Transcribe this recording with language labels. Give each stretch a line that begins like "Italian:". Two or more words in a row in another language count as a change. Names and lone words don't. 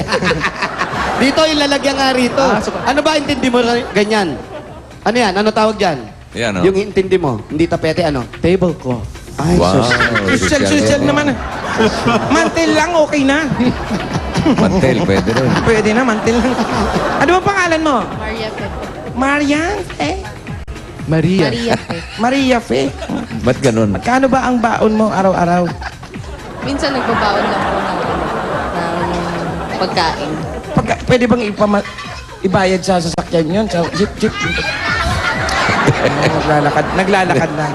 Filipino: Dito yung lalagyan nga rito. Ano ba intindi mo ganyan? Ano yan? Ano tawag dyan? Yan, oh. Yung intindi mo. Hindi tapete, ano? Tablecloth. Ay, Wow. sus. Social naman. Mantel lang, okay na. Mantel, pwede rin. Pwede na, mantel lang. Ano bang pangalan mo? Maria Fe. Marian Fe. Maria. Maria Fe. Maria Fe. Ba't ganun? Magkano ba ang baon mo araw-araw? Minsan nagbabaon lang po ng pagkain. Pwede bang ibayad sa sasakyan yun? Sa jeep? Naglalakad lang.